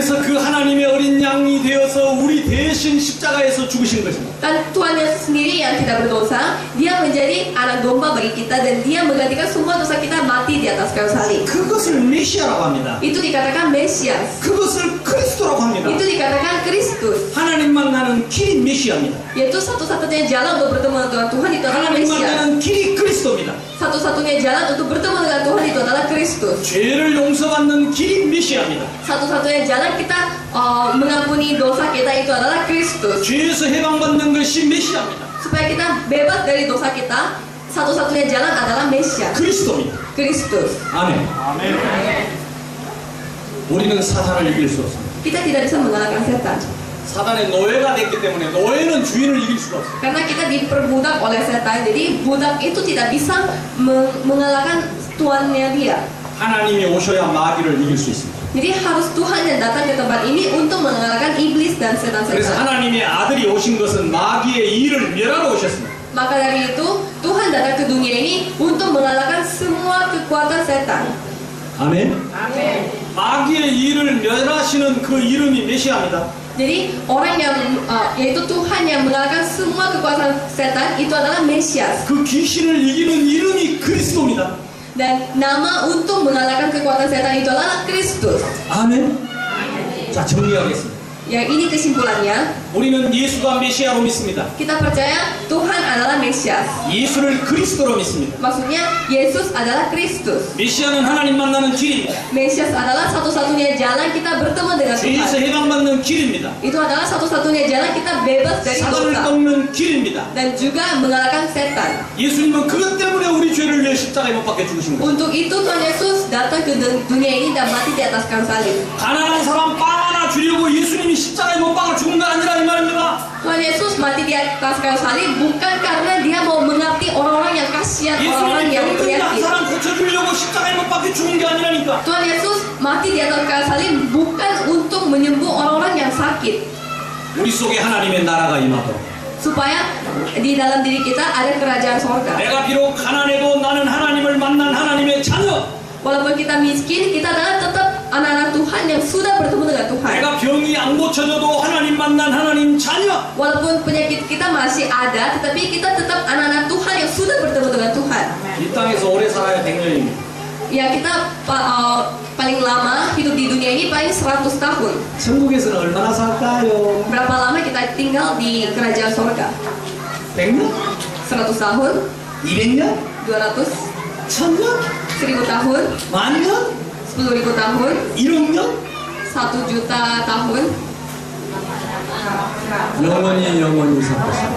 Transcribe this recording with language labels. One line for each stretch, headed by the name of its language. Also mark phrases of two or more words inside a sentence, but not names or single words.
Korean: 그래서 그 하나님의 어린 양이 되어서 우리 대신 대신 십자가에서 죽으신 것입니다.
Indonesian: Dan Tuhan sendiri yang tidak berdosa, dia menjadi anak domba bagi kita dan dia menggantikan semua dosa kita mati di atas kayu salib.
Korean: 그것을 메시아라고 합니다.
Indonesian: Itu dikatakan Mesias.
Korean: 그것을 그리스도라고 합니다.
Indonesian: Itu dikatakan Kristus.
Korean: 하나님 만나는 길이 메시아입니다.
Indonesian: Yaitu satu-satunya jalan untuk bertemu dengan Tuhan itu adalah
Korean: 하나님
Indonesian: Mesias.
Korean: 만나는 길이 그리스도입니다.
Indonesian: Satu-satunya jalan untuk bertemu dengan Tuhan itu adalah Kristus.
Korean: 죄를 용서받는 길이 메시아입니다.
Indonesian: Satu-satunya jalan kita mengampuni dosa kita itu adalah Kristus.
Korean: 죄에서 해방받는 것이 메시아입니다.
Indonesian: Supaya kita bebas dari dosa kita, satu-satunya jalan adalah Mesias,
Korean: 그리스도입니다.
Indonesian: Kristus.
Korean: 아멘. 우리는 사탄을 이길 수 없습니다.
Indonesian: Kita tidak bisa mengalahkan setan.
Korean: 사단의 노예가 됐기 때문에 노예는 주인을 이길 수가 없어요.
Indonesian: Karena kita diperbudak oleh setan, jadi budak itu tidak bisa mengalahkan tuannya dia.
Korean: 하나님이 오셔야 마귀를 이길 수 있습니다.
Indonesian: Jadi harus Tuhan yang datang ke tempat ini untuk mengalahkan iblis dan
Korean: 그래서
Indonesian: setan-setan.
Korean: 하나님의 아들이 오신 것은 마귀의 일을 멸하러 오셨습니다.
Indonesian: Maka dari itu Tuhan datang ke dunia ini untuk mengalahkan semua kekuatan setan.
Korean: 아멘. 마귀의 일을 멸하시는 그 이름이 메시아입니다.
Indonesian: Jadi orang yang yaitu Tuhan yang mengalahkan semua kekuatan setan itu adalah Mesias.
Korean: 그 귀신을 이기는 이름이 그리스도입니다.
Indonesian: Dan nama untuk mengalahkan kekuatan setan itu adalah Kristus.
Korean: 아멘. 자, 정리하겠습니다.
Indonesian: Yang ini kesimpulannya,
Korean: 우리는 예수가 메시아로 믿습니다.
Indonesian: kita percaya Tuhan adalah Mesias.
Korean: 예수를 그리스도로 믿습니다.
Indonesian: Maksudnya Yesus adalah Kristus.
Korean: 메시아는 하나님 만나는 길입니다.
Indonesian: Mesias adalah satu-satunya jalan kita bertemu dengan
Korean: 죄에서
Indonesian: Tuhan.
Korean: 해방받는 길입니다.
Indonesian: Itu adalah satu-satunya jalan kita bebas dari
Korean: 사단을
Indonesian: dosa
Korean: 꺾는 길입니다.
Indonesian: dan juga mengalahkan setan.
Korean: 예수님은 그것 때문에 우리 죄를 위해 십자가에 못 박혀 죽으신 거예요.
Indonesian: Untuk itu Tuhan Yesus datang ke dunia ini dan mati di atas kayu salib.
Korean: 가난한 사람 빵 하나 주려고 예수님이 십자가에 못 박아 죽은 거 아니라 이 말입니다.
Indonesian: Tuhan Yesus mati di atas kayu salib bukan karena dia mau mengabdi orang-orang yang kasihan, orang-orang
Korean: 예수님이
Indonesian: yang
Korean: 병든 한
Indonesian: penyakit.
Korean: 사람 고쳐주려고 십자가에 못 박혀 죽은 게 아니라니까.
Indonesian: Tuhan Yesus mati di atas kayu salib bukan untuk menyembuh orang-orang yang sakit,
Korean: 우리 속에 하나님의 나라가 임하도록.
Indonesian: supaya di dalam diri kita ada kerajaan sorga.
Korean: 내가 비록 가난해도 나는 하나님을 만난 하나님의 자녀.
Indonesian: Walaupun kita miskin, kita adalah tetap anak-anak Tuhan yang sudah bertemu dengan Tuhan.
Korean: 내가 병이 안 고쳐져도 하나님 만난 하나님 자녀.
Indonesian: Walaupun penyakit kita masih ada, tetapi kita tetap anak-anak Tuhan yang sudah bertemu dengan Tuhan.
Korean: 이 땅에서 오래 살아야 100년입니다.
Indonesian: Ya kita paling lama hidup di dunia ini paling 100 tahun.
Korean: 천국에서는 얼마나 살까요?
Indonesian: Berapa lama kita tinggal di kerajaan sorga?
Korean: 100년?
Indonesian: 100 tahun?
Korean: 200년?
Indonesian: 200?
Korean: 1000년?
Indonesian: 1000 tahun?
Korean: 만년?
Indonesian: 10.000 tahun?
Korean: 1억 년?
Indonesian: 1 juta tahun?
Korean: 영원히 살 것입니다.